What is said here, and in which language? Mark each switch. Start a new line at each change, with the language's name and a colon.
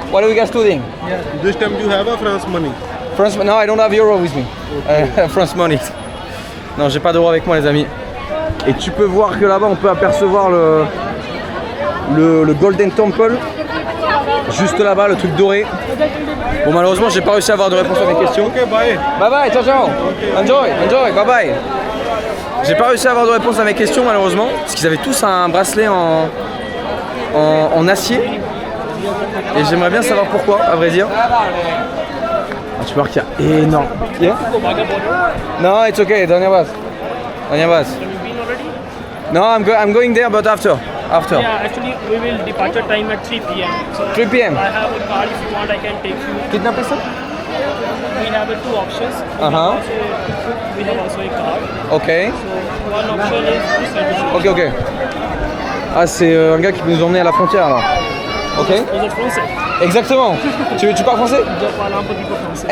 English: What are you guys studying? This time you have a France money. France. No, I don't have euro with me. France money.
French: Non, j'ai pas d'euro avec moi, les amis. Et tu peux voir que là-bas, on peut apercevoir le Golden Temple. Juste là-bas, le truc doré. Bon, malheureusement, j'ai pas réussi à avoir de réponse à mes questions.
English: Okay, bye. Bye bye, ciao ciao. Enjoy, bye bye.
French: J'ai pas réussi à avoir de réponse à mes questions malheureusement, parce qu'ils avaient tous un bracelet en acier. Et j'aimerais bien savoir pourquoi, à vrai dire. Ah, tu peux voir qu'il y a énorme.
English: Yeah? No, it's okay, don't have us. No, I'm going there, but after. Yeah, actually we will departure time at 3 p.m. So 3 p.m. I have a card if you want I can take you.
Hindi: कितना पैसा?
English: We have two options. Uh-huh. We have also a card. Ok. So one option is this service. Ok.
French: Ah, c'est un gars qui peut nous emmener à la frontière alors.
English: Ok.
French: Vous êtes français? Exactement. tu parles français? Je parle un petit peu français.